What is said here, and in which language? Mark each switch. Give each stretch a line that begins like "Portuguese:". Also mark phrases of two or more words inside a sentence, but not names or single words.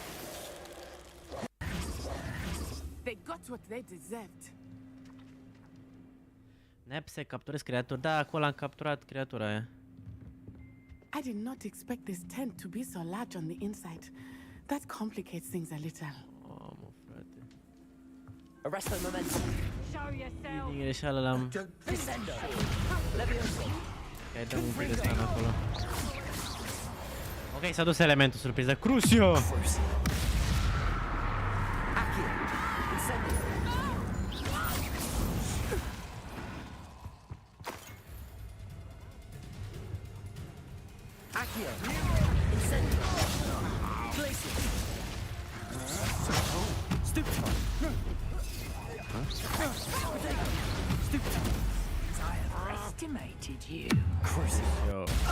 English: They got what they deserved.
Romanian: Nepse, capturez creatori. Da, acolo am capturat creatura aia.
English: I did not expect this tent to be so large on the inside. That complicates things a little.
Romanian: Oh, mă, frate. Arresto momentum. Din greșeală l-am... Descendo. Levioso. Hai, dăm un pic de stun acolo. Ok, s-a dus elementul surpriză. Crucio! Accio. Incendio. Accio. Incendio. Glacier. Stupid. Stupid.
English: I have estimated you. Yo.